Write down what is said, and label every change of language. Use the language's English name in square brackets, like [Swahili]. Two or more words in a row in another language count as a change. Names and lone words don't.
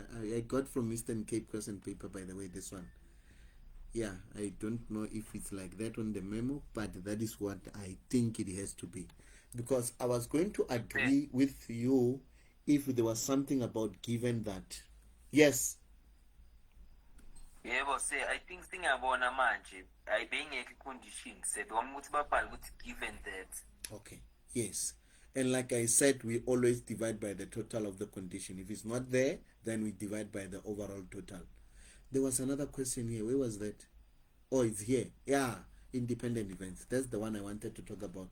[English] I got from Eastern Cape question paper, by the way, this one. Yeah, I don't know if it's like that on the memo, but that is what I think it has to be. Because I was going to agree with you if there was something about given that. Yes. [Zulu] Yebo, [English] say I think [Zulu] singabona manje ayibengekho condition sebona ukuthi babhale ukuthi [English] given that. Okay. Yes. And like I said, we always divide by the total of the condition. If it's not there, then we divide by the overall total. There was another question here. Where was that? Oh, it's here. Yeah, independent events. That's the one I wanted to talk about.